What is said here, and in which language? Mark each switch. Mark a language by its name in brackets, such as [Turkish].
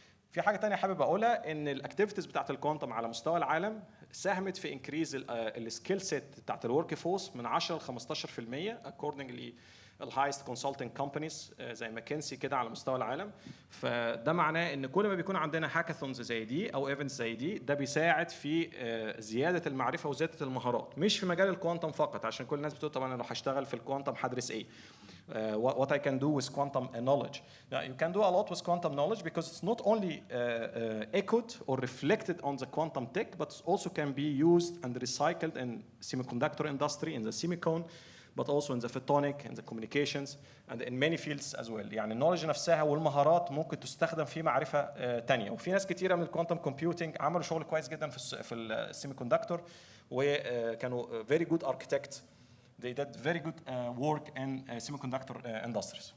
[Arabic] في حاجه تانية حابب اقولها، ان الاكتيفيتيز بتاعت الكوانتم على مستوى العالم ساهمت في انكريز السكيل سيت بتاعت الورك فورس من 10 ل 15% according للهايست كونسلتنج كومبانيز زي ماكنسي كده على مستوى العالم. فده معناه ان كل ما بيكون عندنا هاكاثونز زي دي او ايفنتس زي دي، ده بيساعد في زياده المعرفه وزياده المهارات، مش في مجال الكوانتم فقط. عشان كل الناس بتقول طبعا انا لو هشتغل في الكوانتم هدرس ايه؟ [English] what I can do with quantum knowledge. Now, you can do a lot with quantum knowledge because it's not only echoed or reflected on the quantum tech, but also can be used and recycled in semiconductor industry, in the semicon, but also in the photonic, in the communications, and in many fields as well. [Arabic] يعني النولج نفسها والمهارات ممكن تستخدم في معرفة تانية. وفي ناس كتيرة من الكوانتم كومبيوتنج عملوا شغل كويس جدا في السيميكوندكتور، وكانوا [English] very good architect they did very good work in semiconductor industries.